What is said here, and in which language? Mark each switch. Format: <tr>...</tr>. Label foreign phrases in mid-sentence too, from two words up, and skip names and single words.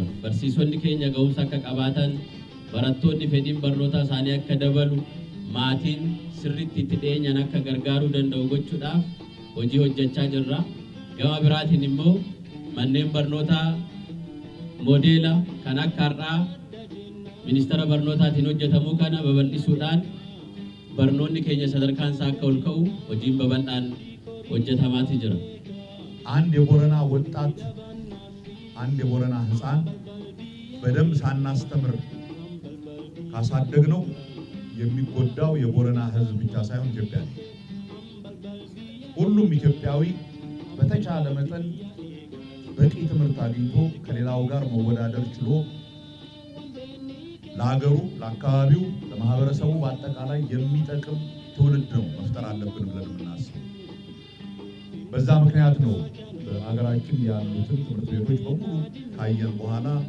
<om>Barsiisonni keenya ga'umsa akka qabaatan barattoonni fedhiin barnootaa isaanii akka dabalu maatiin sirriitti itti dhiyeenyaan akka gargaaruu danda'u gochuudhaaf hojii hojjechaa jirra. Gama biraatiin immoo manneen barnootaa moodeela kan akka har'aa ministeera barnootaatiin hojjetamuu kana babal'isuudhaan barnoonni keenya sadarkaan isaa akka ol ka'u hojiin babal'aan hojjetamaati jira.</om> <am>አንድ የቦረና ወጣት አንድ የቦረና ህፃን በደንብ ሳናስተምር ካሳደግነው የሚጎዳው የቦረና ህዝብ ብቻ ሳይሆን ኢትዮጵያ ነው። ሁሉም ኢትዮጵያዊ በተቻለ መጠን በቂ ትምህርት አግኝቶ ከሌላው ጋር መወዳደር ችሎ ለሀገሩ፣ ለአካባቢው፣ ለማህበረሰቡ በአጠቃላይ የሚጠቅም ትውልድ ነው መፍጠር አለብን ብለን የምናስበው። በዛ ምክንያት ነው በአገራችን ያሉትን ትምህርት ቤቶች በሙሉ ካየን በኋላ</am>